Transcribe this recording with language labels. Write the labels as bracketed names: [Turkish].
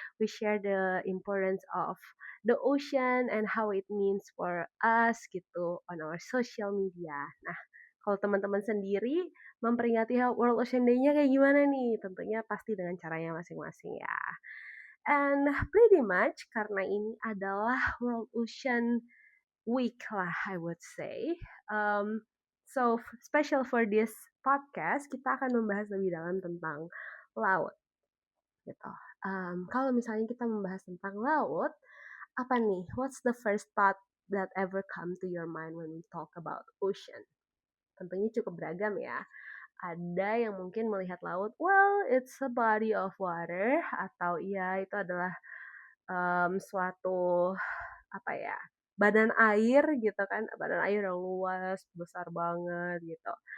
[English] We share the importance of the ocean and how it means for us gitu on our social media. [Indonesian] Nah, kalau teman-teman sendiri memperingati World Ocean Day-nya kayak gimana nih? Tentunya pasti dengan caranya masing-masing ya. [English] And pretty much [Indonesian] karena ini adalah World Ocean Week lah, [English] I would say. So special for this podcast, [Indonesian] kita akan membahas lebih dalam tentang laut, gitu. Kalau misalnya kita membahas tentang laut, apa nih? [English] What's the first thought that ever come to your mind when we talk about ocean? [Indonesian] Tentunya cukup beragam ya. Ada yang mungkin melihat laut, [English] well, it's a body of water, [Indonesian] atau ya itu adalah suatu apa ya, badan air gitu kan, badan air yang luas, besar banget gitu.